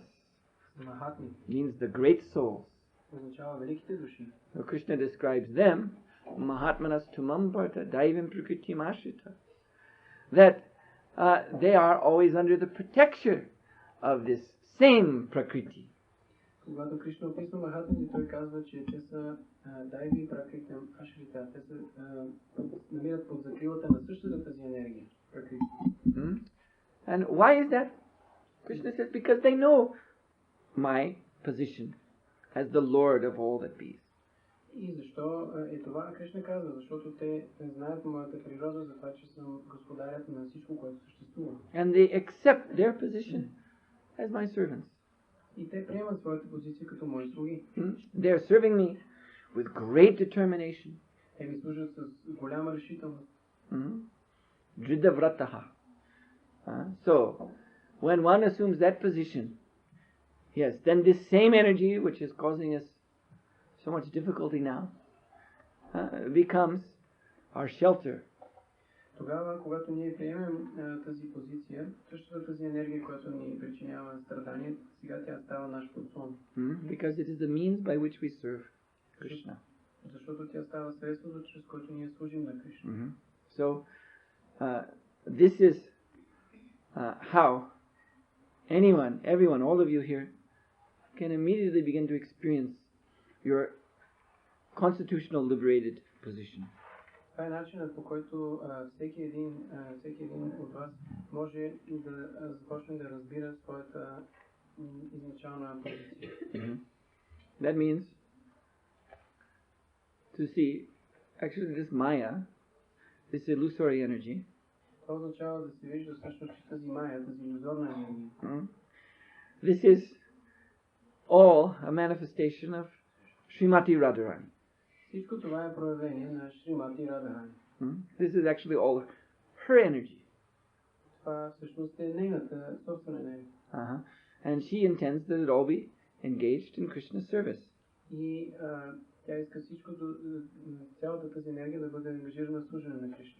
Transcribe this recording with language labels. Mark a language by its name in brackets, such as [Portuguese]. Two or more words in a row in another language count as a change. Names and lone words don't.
[Bulgarian] Махатми, [English] means the great souls. [Bulgarian] означава великите души. [English] So Krishna describes them, [Sanskrit] महात्मानस् तु मां पार्थ दैवीं प्रकृतिम् आश्रिता, [English] that they are always under the protection of this same prakriti. [Bulgarian] Когато Кришна описва Махатмите, той казва, че те са [Sanskrit] दैवी प्रकृतम् आश्रिता. [Bulgarian] Те се намират под закрилата на същата тази енергия. Пракрити. [English] And why is that? Krishna says, because they know my position as the Lord of all that be. [Bulgarian] И защо е това? Кришна казва, защото те знаят моята природа за това, че съм господарят на всичко, което съществува. [English] And they accept their position as my servants. [Bulgarian] И те приемат своята позиция като мои слуги. [English] They are serving me with great determination. [Bulgarian] Те ми служат с голяма решителност. Dridhavrataha. [English] So, when one assumes that position, yes, then this same energy which is causing us so much difficulty now becomes our shelter. [Bulgarian] Тогава, когато ние приемем тази позиция, същата тази енергия, която ни причинява страдание, сега тя става наш подслон. [English] Because it is the means by which we serve Krishna. [Bulgarian] Защото тя става средството, чрез което ние служим на Кришна. [English] So, this is how everyone, all of you here, can immediately begin to experience your constitutional liberated position. [Bulgarian] Това е начинът, по който всеки един от вас може да започне да разбира своята изначална позиция. [English] That means to see, actually this Maya, this illusory energy, [Bulgarian] Това означава да се вижда всъщност, че тази Майя, тази иллюзорна енергия, [English] this is all a manifestation of Srimati Radharani. [Bulgarian] Всичко това е проявление на Шримати Радharani. [English] This is actually all her energy. [Bulgarian] Това всъщност е нейната собствена енергия. [English] And she intends that it all be engaged in Krishna's service. [Bulgarian] И тя иска всичкото, цялата тази енергия да бъде ангажирана в служене на Кришна.